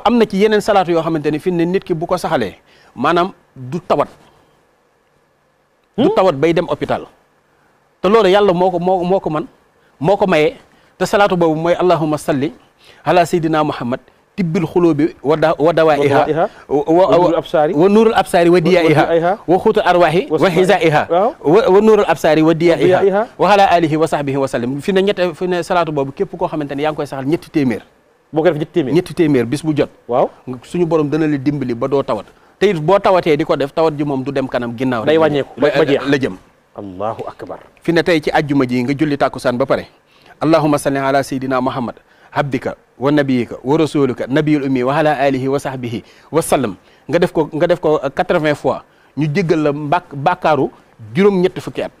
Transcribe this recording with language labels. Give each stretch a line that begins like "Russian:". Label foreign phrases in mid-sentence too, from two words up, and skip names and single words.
Wolof: am na ci yeneen salaatu yoo xamante ni fi ne nit ki bu ko saxalee maanaam du tawat. du tawat bay dem hôpital. te loolu yàlla moo ko maye te salaatu boobu mooy
Arabic: اللهم صل على سيدنا محمد طب القلوب ودوائها ونور الأبصار وضيائها وقوت الأرواح وغذائها ونور الأبصار وضيائها وعلى آله وصحبه وسلم
Wolof: fi ne salaatu boobu képp koo xamante ne yaa ngi koy saxal ñetti téeméer boo ko def ñetti téeméer bis bu jot waaw suñu borom dana la dimbali ba doo tawat te it boo tawatee di ko def tawat ji moom du dem kanam ginnaaw day wàññeeku ba jeex la jëm
Arabic: الله أكبر.
Wolof: fi ne tey ci ajjuma ji nga julli tàkkusaan ba pare
Arabic: اللهم صل على سيدنا محمد عبدك ونبيك ورسولك النبي الأمي وعلى آله وصحبه وسلم
Wolof: nga def ko 80 fois ñu jéggal la bàkkaaru juróom-ñetti fukki at.